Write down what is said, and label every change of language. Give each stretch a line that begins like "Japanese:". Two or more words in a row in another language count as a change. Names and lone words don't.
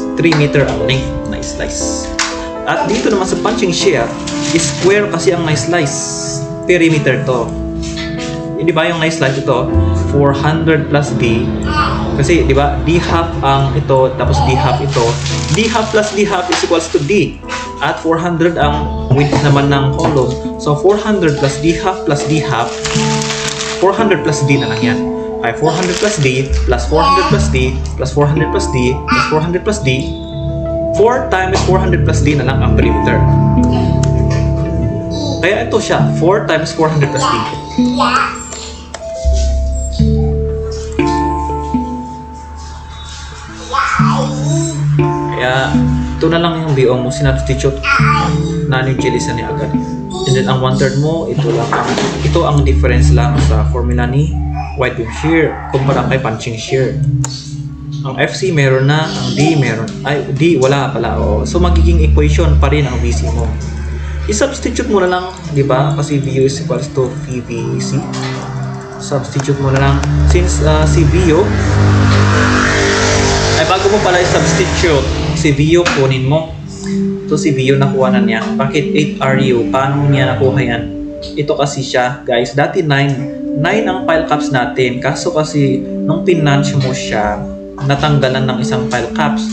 Filipino: 3 meter ang length na slice. At dito naman sa
English: punching shear,
Filipino: square kasi ang na-slice. Perimeter to. Di ba yung na-slice ito?
English: 400 plus D.
Filipino: Kasi, di ba, D half ang ito, tapos D half ito.
English: D half plus D half is equals to D.
Filipino: At 400 ang width naman ng column.
English: So, 400 plus D half plus D half, 400 plus D
Filipino: na lang yan.
English: Ay, 400 plus D plus 400 plus D plus 400 plus D plus 400 plus D. 4 times 400 plus D
Filipino: na lang ang perimeter. Kaya ito siya,
English: 4 times 400 plus D.
Filipino: Kaya, ito na lang yung BO mo, sinubstitute na ni Jelisa ni agad. And then, ang 1/3 mo, ito ang difference lang sa formula ni
English: wide beam shear
Filipino: kumpara kay
English: punching shear.
Filipino: Ang FC meron na, ang D meron, ay, D wala pala. So, magiging equation pa rin ang VC mo. I-substitute mo na lang, di ba? Kasi VU
English: is equals to
Filipino: VBC. Substitute mo na lang. Since si VU, ay bago mo pala i-substitute si VU, kunin mo. Ito si VU, nakuha na niya. Bakit 8RU? Paano niya nakuha yan? Ito kasi siya, guys. Dati 9 ang
English: pile caps
Filipino: natin. Kaso kasi, nung pinunch mo siya, natanggalan ng isang
English: pile caps.